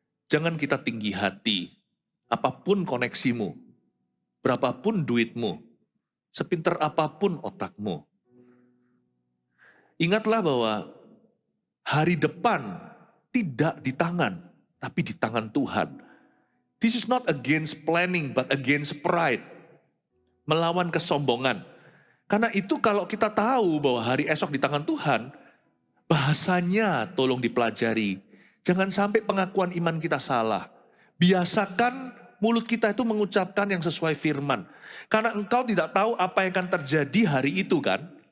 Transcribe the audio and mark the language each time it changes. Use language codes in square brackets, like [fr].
[id] Jangan kita tinggi hati, apapun koneksimu, berapapun duitmu, sepinter apapun otakmu. Ingatlah bahwa hari depan tidak di tangan, tapi di tangan Tuhan. [en] This is not against planning, but against pride. [id] Melawan kesombongan. Karena itu kalau kita tahu bahwa hari esok di tangan Tuhan, bahasanya tolong dipelajari. Jangan sampai pengakuan iman kita salah. Biasakan mulut kita itu mengucapkan yang sesuai firman. Karena engkau tidak tahu apa yang akan terjadi hari itu kan.